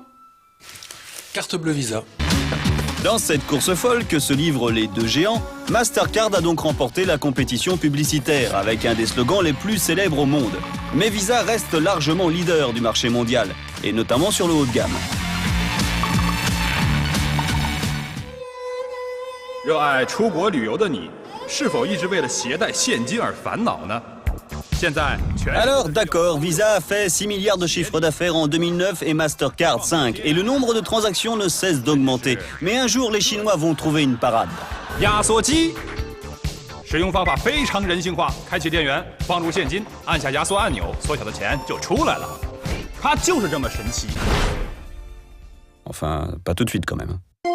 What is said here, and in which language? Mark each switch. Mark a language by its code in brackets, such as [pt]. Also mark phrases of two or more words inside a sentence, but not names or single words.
[fr] Carte bleue Visa. Dans cette course folle que se livrent les deux géants, Mastercard a donc remporté la compétition publicitaire avec un des slogans les plus célèbres au monde. Mais Visa reste largement leader du marché mondial, et notamment sur le haut de gamme. [zh] 热爱出国旅游的你，是否一直为了携带现金而烦恼呢？ [fr] Alors d'accord, Visa a fait 6 milliards de chiffre d'affaires en 2009 et Mastercard 5. Et le nombre de transactions ne cesse d'augmenter. Mais un jour, les Chinois vont trouver une parade. [zh] 压缩机，使用方法非常人性化。开启电源，放入现金，按下压缩按钮，缩小的钱就出来了。它就是这么神奇。 [fr] Enfin, pas tout de suite quand même.